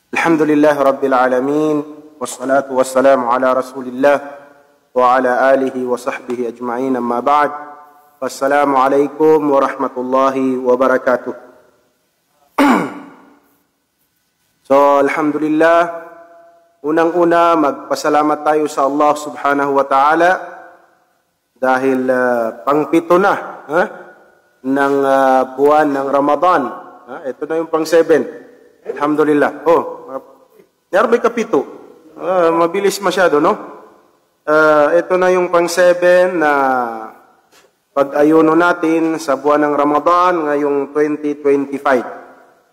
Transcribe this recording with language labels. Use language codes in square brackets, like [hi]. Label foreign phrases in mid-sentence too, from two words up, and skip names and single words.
[ar] الحمد لله رب العالمين والصلاة والسلام على رسول الله وعلى آله وصحبه أجمعين أما بعد فالسلام عليكم ورحمة الله وبركاته. [tl] So alhamdulillah, unang-una magpasalamat tayo sa Allah [ar] سبحانه وتعالى [tl] dahil pang-7 na ng buwan ng Ramadan. Ito na yung pang-7. Alhamdulillah. Yarbi kapito. Mabilis masyado, no? Ito na yung pang-7 na pag-ayuno natin sa buwan ng Ramadan ngayong 2025.